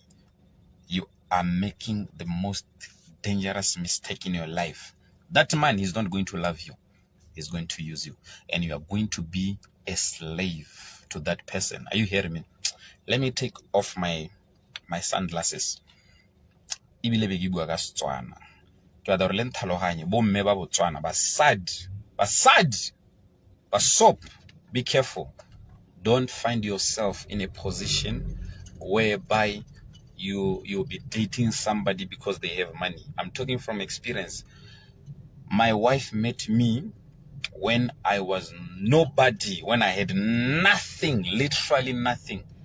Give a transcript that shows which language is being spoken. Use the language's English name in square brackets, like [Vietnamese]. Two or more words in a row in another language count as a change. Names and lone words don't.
[English] You are making the most dangerous mistake in your life. That man is not going to love you. He's going to use you. And you are going to be a slave to that person. Are you hearing me? Let me take off my sunglasses. [Tswana] Ibile be ke bua ka Setswana. Ke batla gore le ntlhaloganye bo mme ba Botswana, basadi, basop. [English] Be careful. Don't find yourself in a position whereby you'll be dating somebody because they have money. I'm talking from experience. My wife met me when I was nobody, when I had nothing, literally nothing.